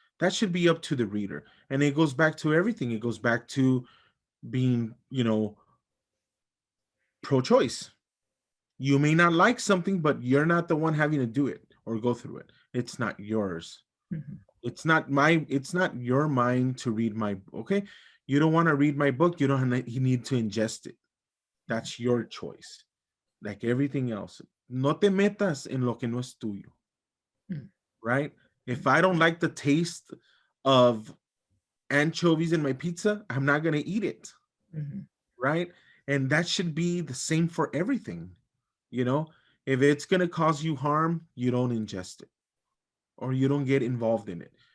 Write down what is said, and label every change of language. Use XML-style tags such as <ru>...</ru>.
<en>That should be up to the reader. And it goes back to everything. It goes back to being, pro-choice. You may not like something, but you're not the one having to do it or go through it. It's not yours. Mhm. It's not your mind to read my, okay? You don't want to read my book, you need to ingest it. That's your choice. Like everything else.</en> <es>No te metas en lo que no es tuyo,</es> <en>Mhm. right? If I don't like the taste of anchovies in my pizza, I'm not going to eat it, Mhm. right? And that should be the same for everything. You know, if it's going to cause you harm, you don't ingest it or you don't get involved in it.</en>